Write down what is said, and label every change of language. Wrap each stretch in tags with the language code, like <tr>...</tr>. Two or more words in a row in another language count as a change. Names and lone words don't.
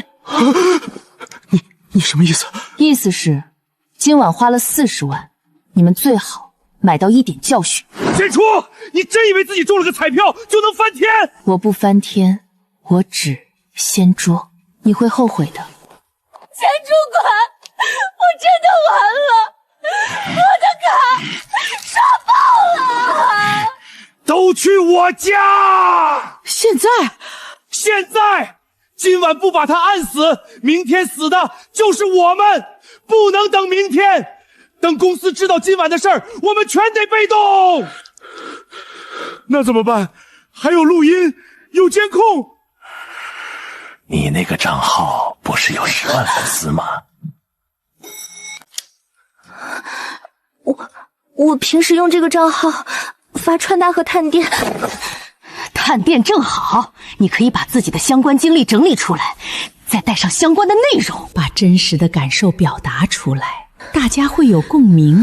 <zh>你什麼意思？意思是今晚花了40萬，你們最好買到一點教訓。簡初，你真以為自己中了個彩票就能翻天？我不翻天，我只掀桌，你會後悔的。錢主管，我真的完了，我的卡刷爆了！都去我家！現在，今晚不把他按死，明天死的就是我們，不能等明天。等公司知道今晚的事兒，我們全得被動。那怎麼辦？還有錄音，有監控。你那個賬號不是有10萬粉絲嗎？我平時用這個賬號發傳單和探店。探店正好，你可以把自己的相關經歷整理出來，再帶上相關的內容，把真實的感受表達出來，大家會有共鳴。</zh>